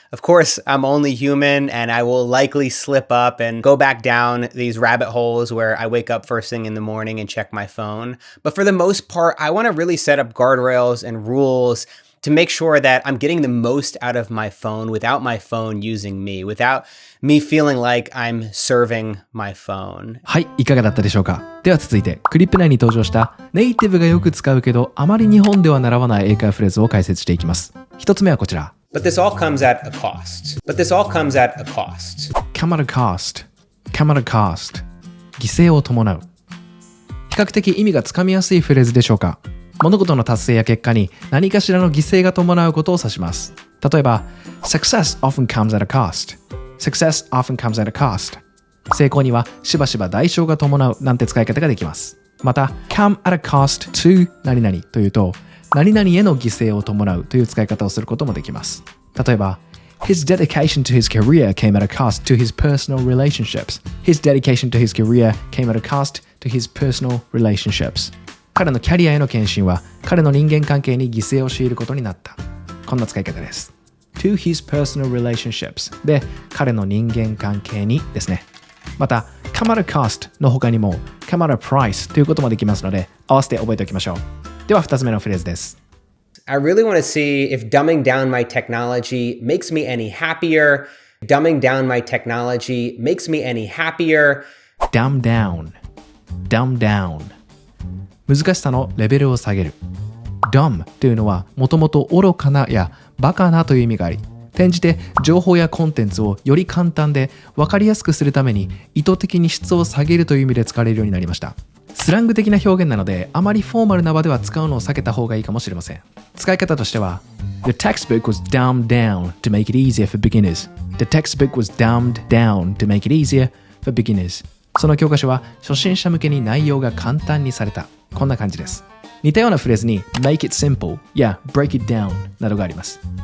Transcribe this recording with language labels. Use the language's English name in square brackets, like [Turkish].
[English] Of course, I'm only human and I will likely slip up and go back down these rabbit holes where I wake up first thing in the morning and check my phone. But for the most part, I want to really set up guardrails and rules to make sure that I'm getting the most out of my phone without my phone using me, without me feeling like I'm serving my phone. [Japanese] はい、いかがだったでしょうか。では続いて、クリップ内に登場したネイティブがよく使うけどあまり日本では習わない英会話フレーズを解説していきます。一つ目はこちら。 [English] But this all comes at a cost. But this all comes at a cost. Come at a cost. Come at a cost. [Japanese] 犠牲を伴う。比較的意味がつかみやすいフレーズでしょうか。物事の達成や結果に何かしらの犠牲が伴うことを指します。例えば、 [English] Success often comes at a cost. Success often comes at a cost. [Japanese] 成功にはしばしば代償が伴うなんて使い方ができます。また、come at a cost to 何々というと、何々への犠牲を伴うという使い方をすることもできます。例えば、 [English] His dedication to his career came at a cost to his personal relationships. His dedication to his career came at a cost to his personal relationships. [Japanese] 彼のキャリアへの献身は彼の人間関係に犠牲を強いることになった。こんな使い方です。 [English] To his personal relationships [Japanese] で彼の人間関係にですね。また、come at a cost の他にも come at a price ということもできますので合わせて覚えておきましょう。では2つ目のフレーズです。 [English] I really want to see if dumbing down my technology makes me any happier. Dumbing down my technology makes me any happier. Dumb down. Dumb down. [Japanese] 難しさのレベルを下げる。dumb というのはもともと愚かなやバカなという意味があり、転じて情報やコンテンツをより簡単で分かりやすくするために意図的に質を下げるという意味で使われるようになりました。スラング的な表現なのであまりフォーマルな場では使うのを避けた方がいいかもしれません。使い方としては [English] The textbook was dumbed down to make it easier for beginners. The textbook was dumbed down to make it easier for beginners. [Japanese] その教科書は初心者向けに内容が簡単にされた。こんな感じです。似たようなフレーズに make it simple や break it down などがあります。